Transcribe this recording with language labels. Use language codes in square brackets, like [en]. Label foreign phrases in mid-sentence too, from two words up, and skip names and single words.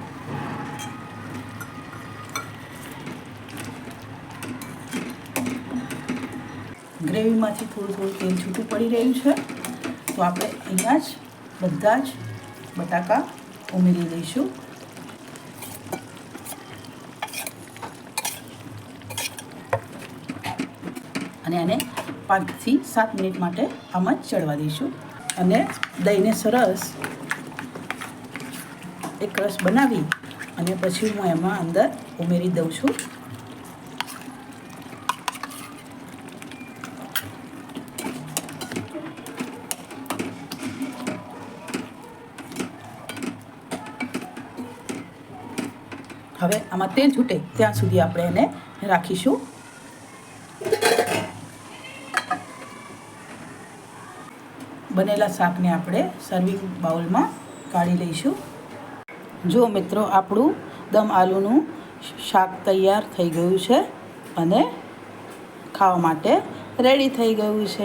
[gu] ગ્રેવીમાંથી થોડું થોડું તેલ છૂટું પડી રહ્યું છે તો આપણે અહીંયા જ બધા જ બટાકા ઉમેરી દઈશું। અને એને 5 થી 7 મિનિટ માટે આમાં જ ચડવા દઈશું અને દહીંને સરસ એક રસ બનાવી અને પછી હું એમાં અંદર ઉમેરી દઉં છું। હવે આમાં તેલ છૂટે ત્યાં સુધી આપણે એને રાખીશું। બનેલા શાકને આપણે [en] serving bowlમાં [gu] કાઢી લઈશું। જો મિત્રો આપણું દમ આલૂનું શાક તૈયાર થઈ ગયું છે અને ખાવા માટે રેડી થઈ ગયું છે।